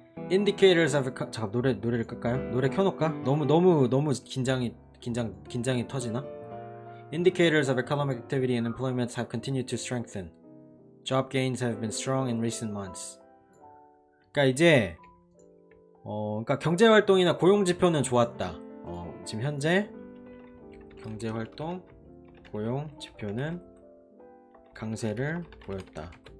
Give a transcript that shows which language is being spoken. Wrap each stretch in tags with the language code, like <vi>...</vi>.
<en>Indicators of</en> <ko>잠깐 노래를 끌까요? 노래 켜놓을까? 너무 긴장이 터지나?</ko> <en>Indicators of economic activity and employment have continued to strengthen. Job gains have been strong in recent months.</en> <ko>그러니까 이제 그러니까 경제 활동이나 고용 지표는 좋았다. 지금 현재 경제 활동, 고용 지표는 강세를 보였다.</ko>